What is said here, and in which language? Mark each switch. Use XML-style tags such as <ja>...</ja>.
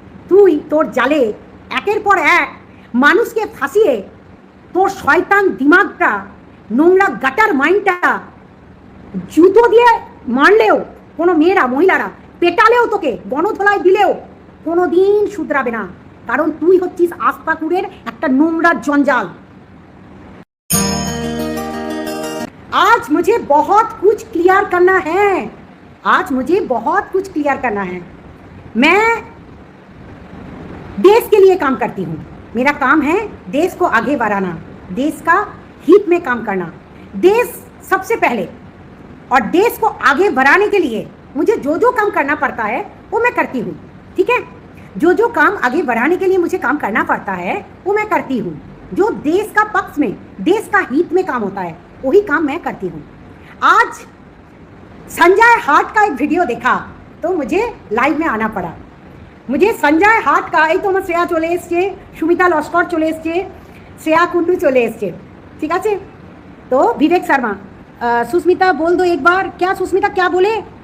<bn>তুই তোর জালে একের পর এক মানুষকে ফাঁসিয়ে তোর শয়তান দিমাগটা, নোংরা গাটার মাইন্ডটা জুতো দিয়ে মারলেও কোনো মেয়েরা, মহিলারা পেটালেও, তোকে গণধোলায় দিলেও কোনো দিন শুধরাবে না, কারণ তুই হচ্ছিস আস্তাকুরের একটা নোংরা জঞ্জাল।</bn> <hi>आज मुझे बहुत कुछ क्लियर करना है, आज मुझे बहुत कुछ क्लियर करना है। मैं देश के लिए काम करती हूँ, मेरा काम है देश को आगे बढ़ाना, देश का हित में काम करना, देश सबसे पहले। और देश को आगे बढ़ाने के लिए मुझे जो जो काम करना पड़ता है वो मैं करती हूँ, ठीक है? जो जो काम आगे बढ़ाने के लिए मुझे काम करना पड़ता है वो मैं करती हूँ। जो देश का पक्ष में, देश का हित में काम होता है वही काम मैं करती हूँ। आज संजय हाट का एक वीडियो देखा तो मुझे लाइव में आना पड़ा। मुझे संजय हाट का</hi> <bn>এই তোমার শ্রেয়া চলে এসছে, সুমিতা লস্কর চলে এসছে, শ্রেয়া কুন্ডু চলে এসছে, ঠিক আছে?</bn> <hi>তো विवेक शर्मा, सुस्मिता बोल दो एक बार। क्या सुस्मिता क्या बोले?</hi>